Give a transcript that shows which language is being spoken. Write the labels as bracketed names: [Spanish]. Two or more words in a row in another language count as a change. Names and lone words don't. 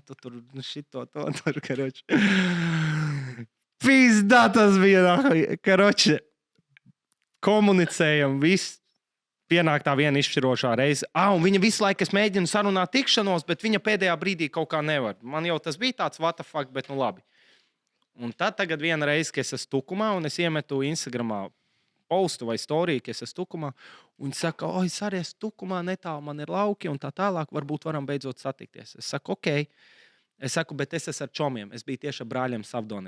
[Latvian] Tu tur šito, to tur, karoči. Pizdā tas bija, karoči. Komunicējam, viss. Pienāk tā viena izšķirošā reize. Un viņa visu laiku mēģina sarunāt tikšanos, bet viņa pēdējā brīdī kaut kā nevar. Man jau tas bija tāds [English] what the fuck, [Latvian] bet labi. Un tad tagad viena reize, kad es esmu tukumā, un es iemetu Instagramā postu vai storiju, ka es esmu tukumā, un viņa saka, es arī esmu tukumā, netālu man ir lauki, un tā tālāk varbūt varam beidzot satikties. Es saku, ok. Es saku, bet es esmu ar čomiem. Es biju tieši ar brāļiem Savdoniem.